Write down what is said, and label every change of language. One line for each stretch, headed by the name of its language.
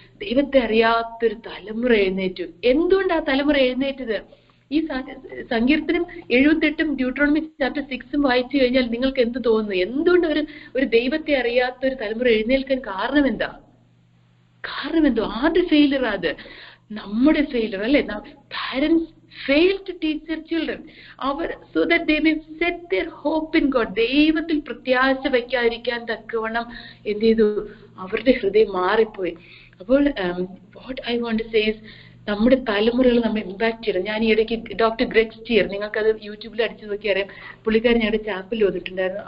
Malayalam: ദൈവത്തെ അറിയാത്തൊരു തലമുറ എഴുന്നേറ്റു. എന്തുകൊണ്ട് ആ തലമുറ എഴുന്നേറ്റത്? ഈ സങ്കീർത്തനം 78 ഡ്യൂട്ടറോണമി ചാപ്റ്റർ 6 വായിച്ചു കഴിഞ്ഞാൽ നിങ്ങൾക്ക് എന്ത് തോന്നുന്നു? എന്തുകൊണ്ട് ഒരു ദൈവത്തെ അറിയാത്ത ഒരു തലമുറ എഴുന്നേൽക്കാൻ കാരണം എന്താ? ആരുടെ ഫെയിലർ? അത് നമ്മുടെ ഫെയിലർ അല്ലെ?
English: Parents fail to teach their children, so that they may set their hope in God.
Malayalam: ദൈവത്തിൽ പ്രത്യാശ വയ്ക്കാതിരിക്കാൻ തക്കവണ്ണം എന്ത് ചെയ്തു? അവരുടെ ഹൃദയം മാറിപ്പോയി. അപ്പോൾ
English: what I want to say is,
Malayalam: നമ്മുടെ തലമുറകൾ നമ്മൾ ഇമ്പാക്ട് ചെയ്യണം. ഞാൻ ഈ ഇടയ്ക്ക് ഡോക്ടർ ഗ്രെഗ് സ്റ്റിയർ, നിങ്ങൾക്കത് യൂട്യൂബിൽ അടിച്ചു നോക്കി അറിയാം, പുള്ളിക്കാരൻ ഞങ്ങളുടെ ചാപ്പലിൽ വന്നിട്ടുണ്ടായിരുന്നു.